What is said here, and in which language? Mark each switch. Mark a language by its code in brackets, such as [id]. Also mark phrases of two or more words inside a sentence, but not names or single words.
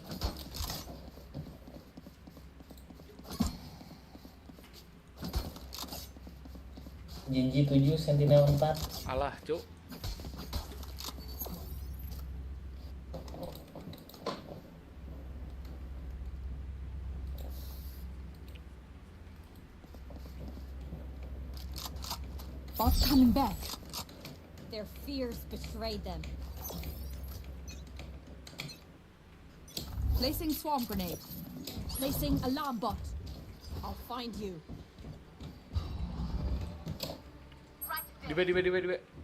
[en] Genji 7, Sentinel 4. [jv] Alah, Cuk. [en] Bot coming back. Their fears betrayed them. Placing swarm grenade. Placing alarm bot. I'll find you. [id] Di B.